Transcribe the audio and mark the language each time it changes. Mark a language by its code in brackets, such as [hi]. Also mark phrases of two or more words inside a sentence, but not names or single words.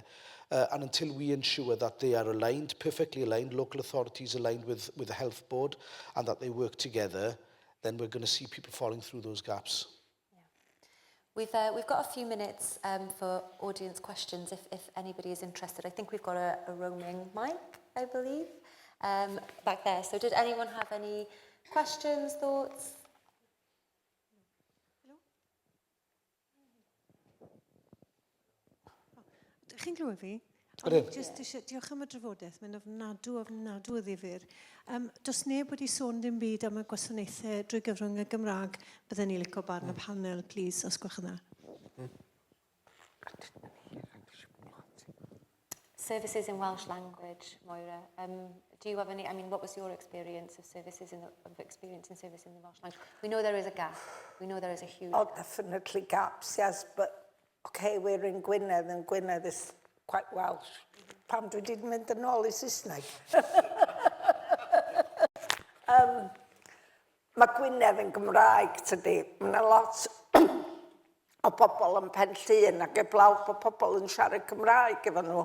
[en] And until we ensure that they are aligned, perfectly aligned, local authorities aligned with the health board, and that they work together, then we're going to see people falling through those gaps. Yeah. We've got a few minutes for audience questions if anybody is interested. I think we've got a roaming mic, I believe, back there. So did anyone have any questions, thoughts? [cy] Chi'n clywed fi? Just eisiau, diolch am y drafodaeth, mae'n ofnadw o ddifyr. Does neb wedi sôn dim byd am y gwasanaethau drwy gyfrwng y Gymraeg, byddwn ni licio barn y panel, please, os gwch yna. [en] Services in Welsh language, Moira. Do you have any, I mean, what was your experience of services in the Welsh language? We know there is a gap. We know there is a huge gap. Definitely gaps, yes, but okay, we're in Gwynedd, and Gwynedd is quite Welsh. [cy] Pam dwi wedi mynd yn ôl I Saesneg. Mae Gwynedd yn Gymraeg, tydi. Mae lot o bobl yn Penllyn ac eblaw bod pobl yn siarad Cymraeg efo nhw.